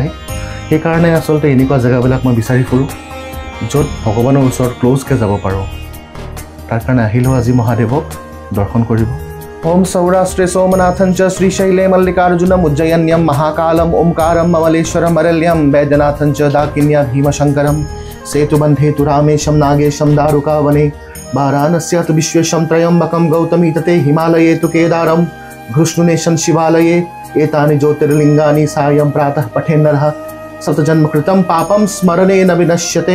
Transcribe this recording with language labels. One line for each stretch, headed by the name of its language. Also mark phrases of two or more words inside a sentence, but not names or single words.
Assamese: সেইকাৰণে আচলতে এনেকুৱা জেগাবিলাক মই বিচাৰি ফুৰোঁ, য'ত ভগৱানৰ ওচৰত ক্ল'জকৈ যাব পাৰোঁ। তাৰ কাৰণে আহিলোঁ আজি মহাদেৱক দৰ্শন কৰিব।
Sanskrit: ওম সৌৰাষ্ট্ৰে সোমনাথঞ্চ শ্ৰীশৈলে মল্লিকাৰ্জুনম উজ্জয়ন্যম মহাকালম ওমকাৰম মমলেশ্বৰম অৰল্যম বৈদ্যনাথঞ্চ দাকিন্যা ভীমশঙ্করম सेतुबन्धे तु रामेशं नागेशं दारुकावने वाराणस्य तु विश्वेशं त्रयम्बकं गौतमी तते हिमालये तु केदारं घृष्णुनेशं शिवालये एतानि ज्योतिर्लिङ्गानि सायं प्रातः पठेन्नरः शतजन्मकृतं पापं स्मरणेन विनश्यते।